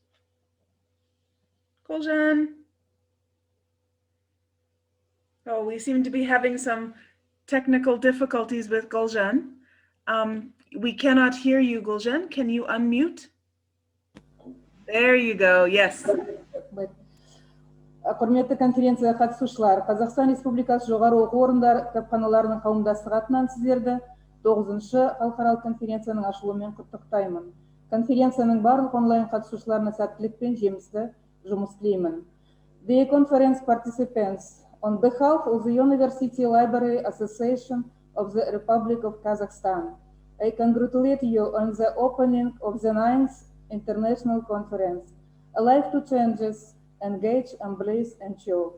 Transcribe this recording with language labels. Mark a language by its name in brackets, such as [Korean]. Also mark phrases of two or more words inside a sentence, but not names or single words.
[English] Gulzhan. Oh, we seem to be having some technical difficulties with Gulzhan. We cannot hear you, Gulzhan. Can you unmute? There you go, yes. [Kazakh] Құрметті конференцияға қатысушылар, Қазақстан Республикасы жоғары оқу орындары кітапханаларының қауымдастығы атынан сіздерді 9-шы халықаралық конференцияның ашылуымен құттықтаймын. Конференцияның барлық онлайн қатысушыларына сәттілік пен жемісті жұмыс тілеймін. [English] Dear conference participants, on behalf of the University Library Association of the Republic of Kazakhstan, I congratulate you on the opening of the 9th International Conference, Alive to Changes, Engage, Embrace, and Show.